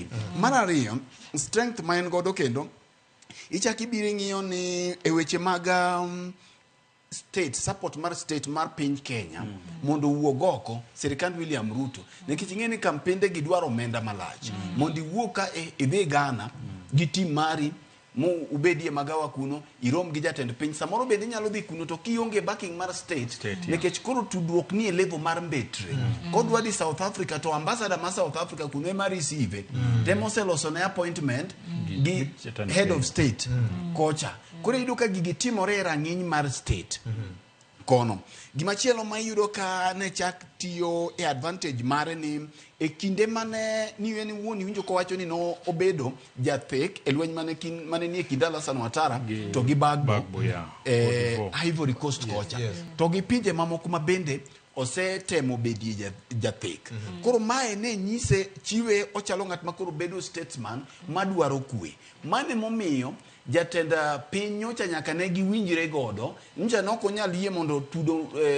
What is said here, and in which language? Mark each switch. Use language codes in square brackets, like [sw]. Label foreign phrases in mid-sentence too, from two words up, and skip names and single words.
[luo] Mar ariyo, strength ma en godo kendo ichaki biro ng'iyo ni e weche mag state, support mar state mar piny Kenya, mondo wuog oko sirikand William Ruto, nikech ing'eni kampende gi dwaro omenda malach, mondo iwuog ka idhi Ghana gi tim mari mo ubedie magawa kuno irom gi jatend piny samoro bende nyalo dhi kuno to kionge backing mar state nikech koro tudruok ni e level mar mbetre kodwa di South Africa to ambassador ma South Africa kuno ema receive temo seloso ne appointment gi [en] head of state [luo] kocha koro yudo ka gigi timore e rang'iny mar state kono gimachielo ma yudo ka ne chak tiyo e advantage mare ni e kinde mane niwe ni wuon winjo ko wacho ni no obedo jathek e lweny mane ni e kind Alasan Ouattara to gi Bagbo Ivory Coast kocha to gi pinje mamoko ma bende osetemo bedie jathek koro mae ne nyise chiwe ochalo ng'at ma koro bedo statesman madwaro kwe mane momiyo jatend piny nyocha nyaka ne giwinjre godo nja no konyal yie mondo tudo